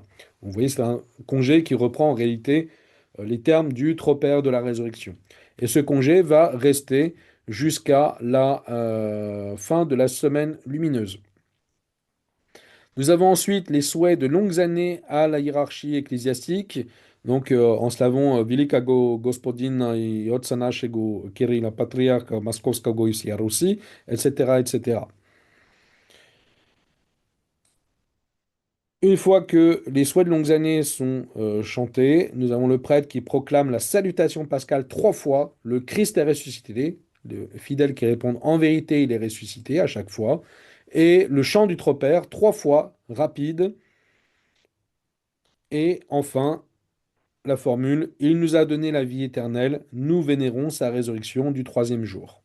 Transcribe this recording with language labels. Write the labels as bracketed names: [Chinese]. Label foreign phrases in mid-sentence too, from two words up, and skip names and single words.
[French] Vous voyez, c'est un congé qui reprend en réalité les termes du tropère de la résurrection. Et ce congé va rester jusqu'à la fin de la semaine lumineuse. Nous avons ensuite les souhaits de longues années à la hiérarchie ecclésiastique. [Church Slavic] Donc, en slavon, Великаго господина и отца нашего Кирилла патриарха Московскаго и Руси, [French] etc., etc. Une fois que les souhaits de longues années sont chantés, nous avons le prêtre qui proclame la salutation pascale trois fois, le Christ est ressuscité, le fidèle qui répond en vérité, il est ressuscité à chaque fois, et le chant du tropère trois fois, rapide, et enfin la formule, il nous a donné la vie éternelle, nous vénérons sa résurrection du troisième jour.